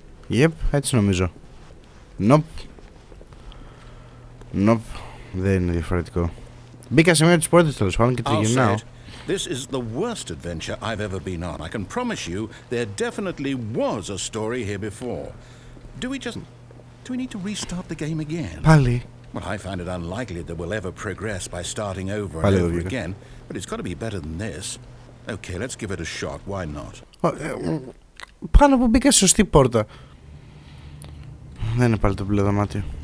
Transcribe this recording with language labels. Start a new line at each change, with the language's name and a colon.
Greek: Yep, έτσι νομίζω. Nope. Nope. Δεν είναι διαφορετικό. Μπήκα σε μία της πόρτες τέλος πάντων και τριγυρνάω.
English: This is the worst adventure I've ever been on. I can promise you there definitely was a story here before. Do we need to restart the game again?
Greek: Πάλι.
English: Well, I find it unlikely that we'll ever progress by starting over and over again, but it's got to be better than this. Okay, let's give it a shot. Why not?
Greek: Πάνω που μπήκα στη σωστή πόρτα. Δεν είναι πάλι το μπλε δωμάτιο.